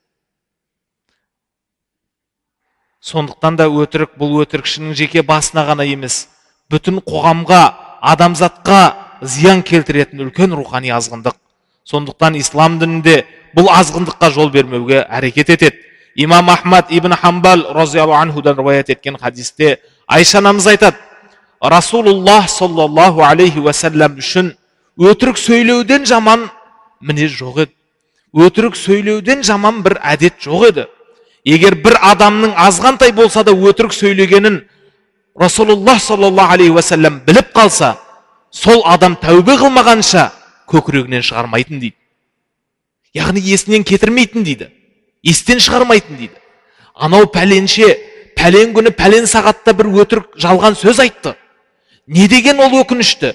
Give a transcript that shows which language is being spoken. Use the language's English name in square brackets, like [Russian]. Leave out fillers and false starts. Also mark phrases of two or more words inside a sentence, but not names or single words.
[Kazakh] Сондықтан да өтірік бұл өтірікшінің жеке басына ғана емес, бүтін қоғамға, адамзатқа зиян келтіретін үлкен рухани азғындық. Сондықтан ислам дінінде бұл азғындыққа жол бермеуге әрекет етеді. Имам Ахмад ибн Хамбал [Arabic] رضي الله عنهдан [Kazakh] риwayat еткен хадисте Айша анамыз айтады: Расулуллах [Arabic] صلى الله عليه وسلم [Kazakh] үшін өтірік сөйлеуден жаман мінез жоқ еді. Өтірік сөйлеуден жаман бір әдет жоқ еді. Егер бір адамның азғантай болса да өтірік сөйлегенін Расулуллах [Arabic] صلى الله عليه وسلم [Kazakh] біліп қалса, сол адам тәубе қылмағанша көкірегінен шығармайтын дейді. Яғни есінен кетірмейтін дейді. Естен шығармайтын дейді. Анау пәленше, пәлен күні, пәлен сағатта бір өтірік жалған сөз айтты. Не деген ол өкінішті?